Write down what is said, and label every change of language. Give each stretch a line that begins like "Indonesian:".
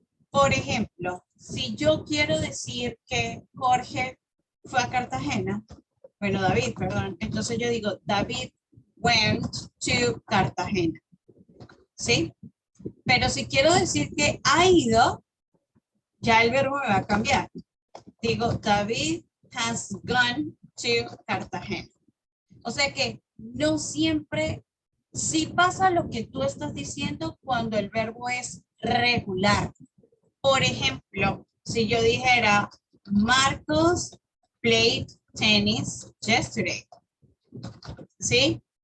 Spanish: Por ejemplo, si yo quiero decir que Jorge fue a Cartagena, bueno, David, perdón, entonces yo digo,
English: David went to Cartagena,
Spanish: ¿sí? Pero si quiero decir que ha ido, ya el verbo me va a cambiar. Digo,
English: David has gone to Cartagena.
Spanish: O sea que no siempre, sí pasa lo que tú estás diciendo cuando el verbo es regular. Por ejemplo, si yo dijera,
English: Marcos played tennis yesterday.
Spanish: ¿Sí?